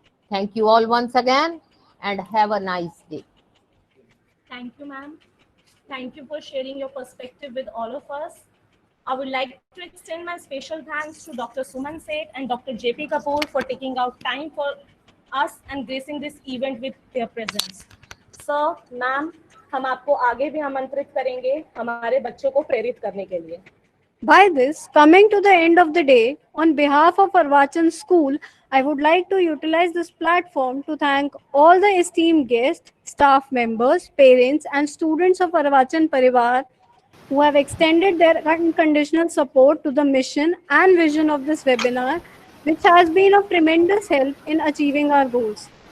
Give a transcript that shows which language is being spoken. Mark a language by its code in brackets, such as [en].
[en] Thank you all once again and have a nice day. Thank you, ma'am. Thank you for sharing your perspective with all of us. I would like to extend my special thanks to Dr. Suman Seth and Dr. JP Kapoor for taking out time for us and gracing this event with their presence. Sir, ma'am, [hi] हम आपको आगे भी आमंत्रित करेंगे हमारे बच्चों को प्रेरित करने के लिए. [en] By this, coming to the end of the day, on behalf of Arvachan School, I would like to utilize this platform to thank all the esteemed guests, staff members, parents, and students of Arvachan Parivar who have extended their unconditional support to the mission and vision of this webinar, which has been of tremendous help in achieving our goals.